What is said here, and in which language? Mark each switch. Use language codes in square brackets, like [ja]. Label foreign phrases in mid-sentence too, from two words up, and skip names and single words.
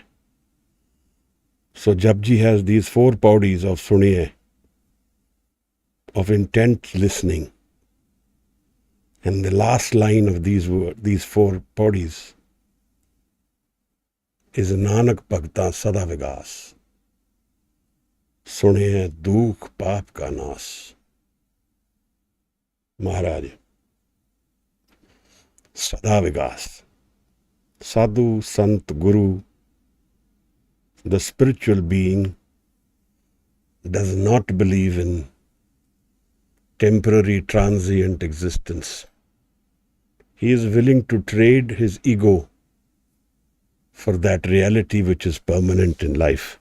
[en] So Japji has these 4 paudis of Suniyai, of intent listening. And the last line of these 4 paudis is [pa] ਨਾਨਕ ਭਗਤਾ ਸਦਾ ਵਿਗਾਸੁ. ਸੁਣਿਐ ਦੂਖ ਪਾਪ ਕਾ ਨਾਸੁ. [en] Maharaj. [pa] ਸਦਾ ਵਿਗਾਸੁ. [en] Sadhu, Sant, Guru, the spiritual being, does not believe in temporary, transient existence. He is willing to trade his ego for that reality which is permanent in life.